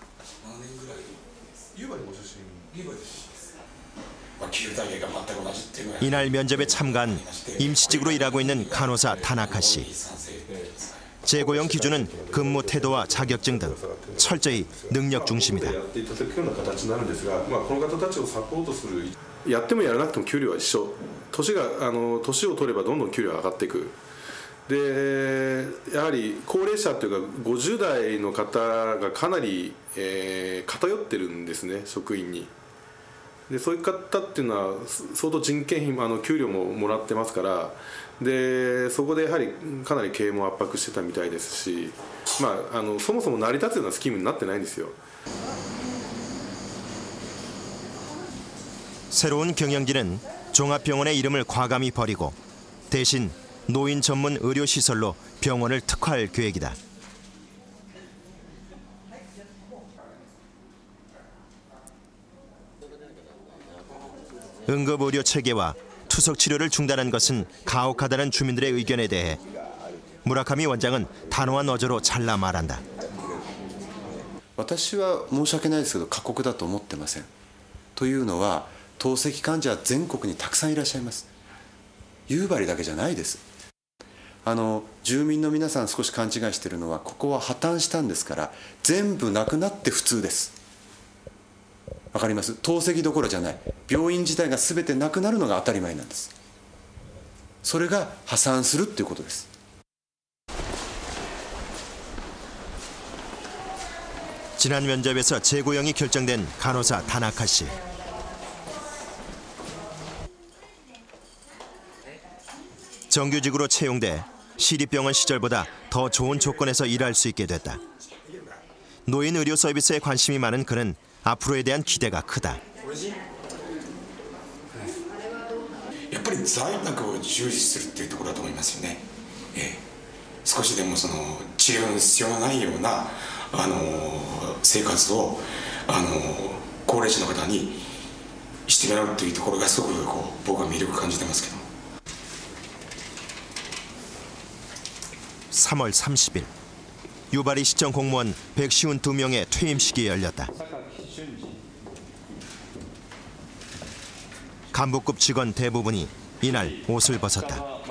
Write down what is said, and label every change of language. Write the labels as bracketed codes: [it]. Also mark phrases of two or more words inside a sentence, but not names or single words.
[ko] 이날 면접에 참가한 임시직으로 일하고 있는 간호사 타나카 씨. 재고용 기준은 근무 태도와 자격증 등 철저히 능력 중심이다. [ja] やってもやらなくても給料は一緒。年を取ればどんどん給料が上がっていく。でやはり高齢者というか50代の方がかなり、偏ってるんですね、職員に。でそういう方っていうのは相当人件費給料ももらってますから、でそこでやはりかなり経営も圧迫してたみたいですし、そもそも成り立つようなスキームになってないんですよ。 [ko] 새로운 경영진은 종합병원의 이름을 과감히 버리고 대신 노인 전문 의료시설로 병원을 특화할 계획이다. 응급의료 체계와 투석 치료를 중단한 것은 가혹하다는 주민들의 의견에 대해 무라카미 원장은 단호한 어조로 잘라 말한다. [ja] 私は申し訳ないですけど過酷だと思ってません。というのは透析患者は全国にたくさんいらっしゃいます。夕張だけじゃないです。住民の皆さん少し勘違いしているのはここは破綻したんですから全部なくなって普通です。わかります？透析どころじゃない。病院自体が全てなくなるのが当たり前なんです。それが破産するっていうことです。 [ko] 지난 면접에서 재고용이 결정된 간호사 타나카 씨. 정규직으로 채용돼 시립병원 시절보다 더 좋은 조건에서 일할 수 있게 됐다. 노인 의료 서비스에 관심이 많은 그는 앞으로에 대한 기대가 크다. [ja] やっぱり在宅を重視するっていうところだと思いますよね。少しでもその治療の必要のないような生活を高齢者の方にしてもらうというところがすごく僕は魅力を感じてますけど。 [ko] 3월 30일 유바리 시청 공무원 152명의 퇴임식이 열렸다. 간부급 직원 대부분이 이날 옷을 벗었다.